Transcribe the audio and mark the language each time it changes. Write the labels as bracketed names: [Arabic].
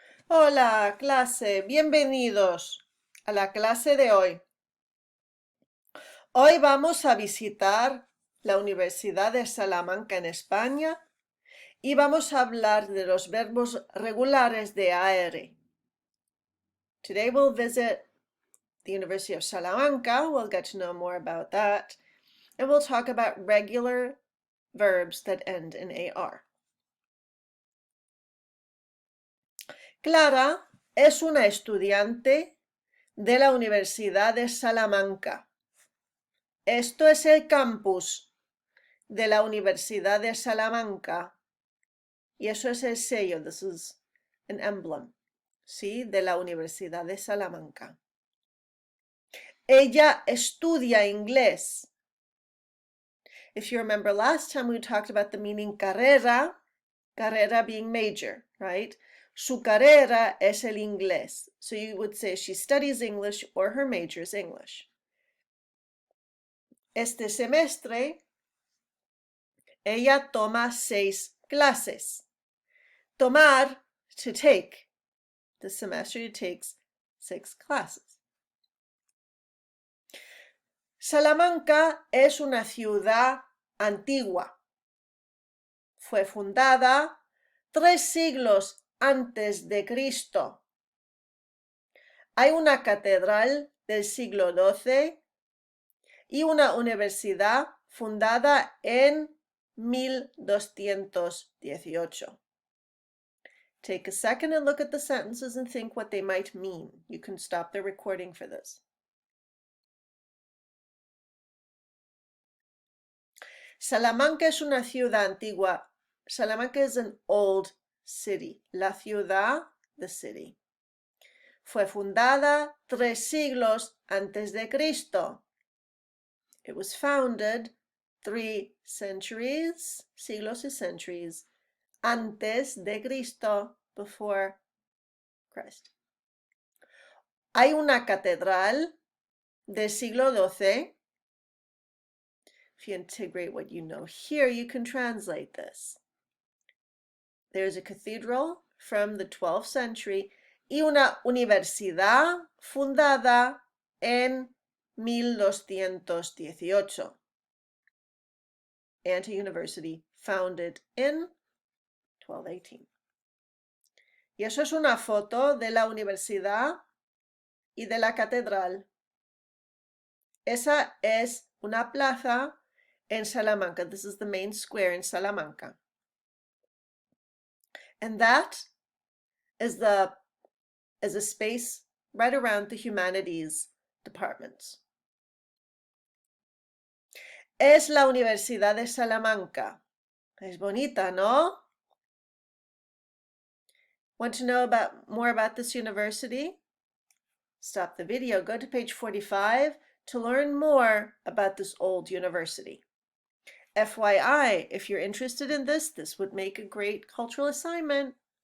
[Spanish] Hola, clase, bienvenidos a la clase de hoy. Hoy vamos a visitar la Universidad de Salamanca en España y vamos a hablar de los verbos regulares de AR. [English] Today we'll visit the University of Salamanca, we'll get to know more about that, and we'll talk about regular verbs that end in AR. [Spanish] Clara es una estudiante de la Universidad de Salamanca. Esto es el campus de la Universidad de Salamanca. Y eso es el sello. [English] This is an emblem. [Spanish] ¿Sí? De la Universidad de Salamanca. Ella estudia inglés. [English] If you remember last time we talked about the meaning carrera, carrera being major, right? [Spanish] Su carrera es el inglés. [English] So you would say she studies English or her major is English. [Spanish] Este semestre, ella toma 6 clases. [English] Tomar, to take. This semester she takes 6 classes. [Spanish] Salamanca es una ciudad antigua. Fue fundada 3 siglos antes de Cristo. Hay una catedral del siglo XII y una universidad fundada en 1218. [English] Take a second and look at the sentences and think what they might mean. You can stop the recording for this. [Spanish] Salamanca es una ciudad antigua. [English] Salamanca is an old city. [Spanish] La ciudad, [English] the city. [Spanish] Fue fundada 3 siglos antes de Cristo. [English] It was founded 3 centuries, siglos y centuries, [Spanish] antes de Cristo, [English] before Christ. [Spanish] Hay una catedral del siglo XII. [English] If you integrate what you know here, you can translate this. There's a cathedral from the 12th century [Spanish] y una universidad fundada en 1218. [English] And a university founded in 1218. [Spanish] Y eso es una foto de la universidad y de la catedral. Esa es una plaza en Salamanca. [English] This is the main square in Salamanca. And that is a space right around the humanities departments. [Spanish] Es la Universidad de Salamanca. Es bonita, ¿no? [English] Want to know more about this university? Stop the video, go to page 45 to learn more about this old university. FYI, if you're interested in this would make a great cultural assignment.